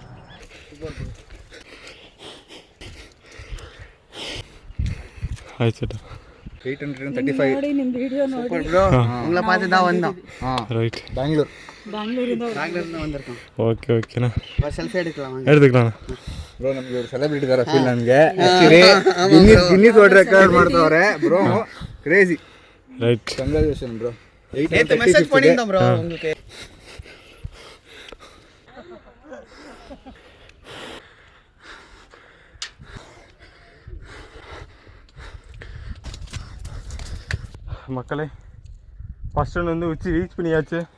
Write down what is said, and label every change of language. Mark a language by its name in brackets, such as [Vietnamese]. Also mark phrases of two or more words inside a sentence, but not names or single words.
[Tamil] ரைட். ஓகே ஓகேண்ணா, எடுத்துக்கலாம் ப்ரோ. [Kannada] ನಮಗೆ ஒரு ಸೆಲೆಬ್ರಿಟಿ ತರ ಫೀಲ್ ನನಗೆ. ಗಿನ್ನಿಸ್ ವರ್ಲ್ಡ್ ರೆಕಾರ್ಡ್ ಮಾಡ್ತಾವ್ರೆ ப்ரோ. [English] Crazy. Right, congratulation bro. [Tamil] நேத்து மெசேஜ் பண்ணிருந்தோம் ப்ரோ உங்களுக்கு. மக்களே, [English] first run [Tamil] வந்து உச்சி ரீச் பண்ணியாச்சு.